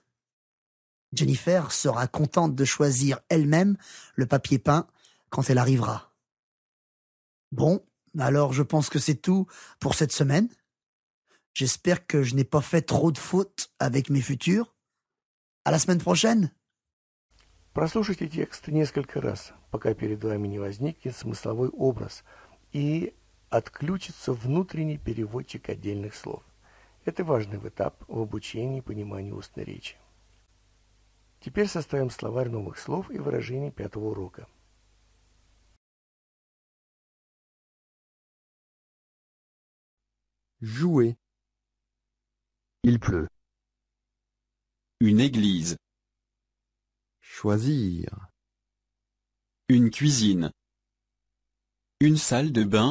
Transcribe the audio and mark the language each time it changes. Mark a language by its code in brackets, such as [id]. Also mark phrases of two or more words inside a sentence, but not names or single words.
[fr] Jennifer sera contente de choisir elle-même le papier peint quand elle arrivera. Bon, alors je pense que c'est tout pour cette semaine. J'espère que je n'ai pas fait trop de fautes avec mes futurs. À la semaine prochaine. [ru] Прослушайте текст несколько раз, пока перед вами не возникнет смысловой образ и отключится внутренний переводчик отдельных слов. Это важный этап в обучении и понимании устной речи. Теперь составим словарь новых слов и выражений 5-го урока. [fr] Jouer. Il pleut. Une église. Choisir. Une cuisine. Une salle de bain.